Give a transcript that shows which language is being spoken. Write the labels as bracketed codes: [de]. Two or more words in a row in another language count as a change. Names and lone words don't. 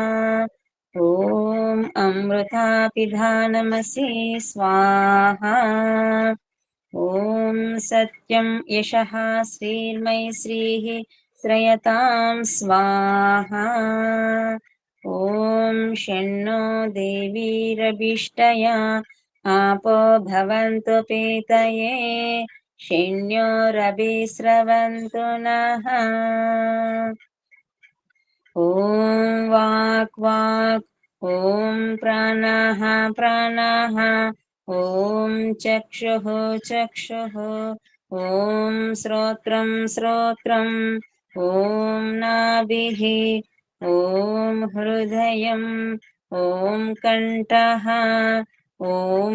[sa] ఓం అమృతాపిధానమసి స్వాహా. ఓం సత్యం యశః శ్రీర్మయి శ్రీః శ్రయతాం స్వాహా. ఓం షణ్ణో దేవీరభిష్టయా आपो भवन्तु पीतये शून्योरभिस्रवन्तु नः. ॐ वाक् वाक्, ॐ प्राणः प्राणः, ॐ चक्षुः चक्षुः, ॐ श्रोत्रं श्रोत्रम्, ॐ नाभिः, ॐ हृदयम्, ॐ कण्ठः, ॐ